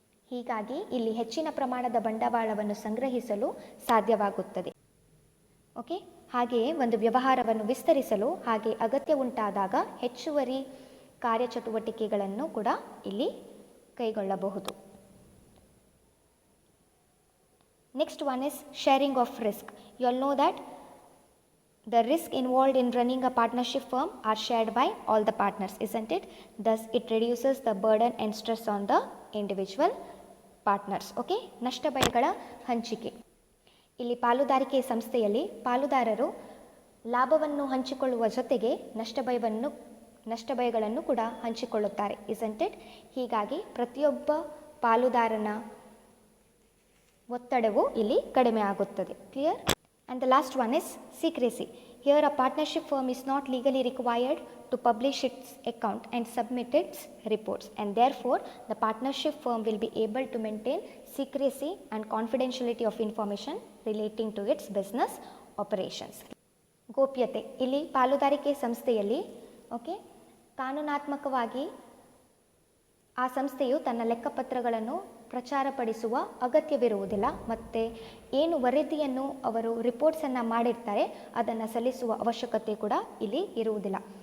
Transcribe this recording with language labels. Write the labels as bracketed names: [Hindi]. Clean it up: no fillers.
[Kannada] ಹೀಗಾಗಿ ಇಲ್ಲಿ ಹೆಚ್ಚಿನ ಪ್ರಮಾಣದ ಬಂಡವಾಳವನ್ನು ಸಂಗ್ರಹಿಸಲು ಸಾಧ್ಯವಾಗುತ್ತದೆ. ಓಕೆ, ಹಾಗೆಯೇ ಒಂದು ವ್ಯವಹಾರವನ್ನು ವಿಸ್ತರಿಸಲು ಹಾಗೆ ಅಗತ್ಯ ಉಂಟಾದಾಗ ಹೆಚ್ಚುವರಿ ಕಾರ್ಯಚಟುವಟಿಕೆಗಳನ್ನು ಕೂಡ ಇಲ್ಲಿ ಕೈಗೊಳ್ಳಬಹುದು. [English] Next one is sharing of risk. You all know that the risk involved in running a partnership firm are shared by all the partners, isn't it? Thus it reduces the burden and stress on the individual partners. [Kannada] Okay, ನಷ್ಟ ಭಯಗಳ ಹಂಚಿಕೆ. ಇಲ್ಲಿ ಪಾಲುದಾರಿಕೆ ಸಂಸ್ಥೆಯಲ್ಲಿ ಪಾಲುದಾರರು ಲಾಭವನ್ನು ಹಂಚಿಕೊಳ್ಳುವ ಜೊತೆಗೆ ನಷ್ಟ ಭಯಗಳನ್ನು ಕೂಡ ಹಂಚಿಕೊಳ್ಳುತ್ತಾರೆ, [English] isn't it? [Kannada] ಹೀಗಾಗಿ ಪ್ರತಿಯೊಬ್ಬ ಪಾಲುದಾರನ ಒತ್ತಡವು ಇಲ್ಲಿ ಕಡಿಮೆ ಆಗುತ್ತದೆ. [English] Clear? And the last one is secrecy. Here a partnership firm is not legally required to publish its account and submit its reports, and therefore the partnership firm will be able to maintain secrecy and confidentiality of information relating to its business operations. [Kannada] ಗೋಪ್ಯತೆ. ಇಲ್ಲಿ ಪಾಲುದಾರಿಕೆ ಸಂಸ್ಥೆಯಲ್ಲಿ okay ಕಾನೂನಾತ್ಮಕವಾಗಿ ಆ ಸಂಸ್ಥೆಯು ತನ್ನ ಲೆಕ್ಕಪತ್ರಗಳನ್ನು ಪ್ರಚಾರಪಡಿಸುವ ಅಗತ್ಯವಿರುವುದಿಲ್ಲ ಮತ್ತು ಏನು ವರದಿಯನ್ನು ಅವರು ರಿಪೋರ್ಟ್ಸನ್ನು ಮಾಡಿರ್ತಾರೆ ಅದನ್ನು ಸಲ್ಲಿಸುವ ಅವಶ್ಯಕತೆ ಕೂಡ ಇಲ್ಲಿ ಇರುವುದಿಲ್ಲ.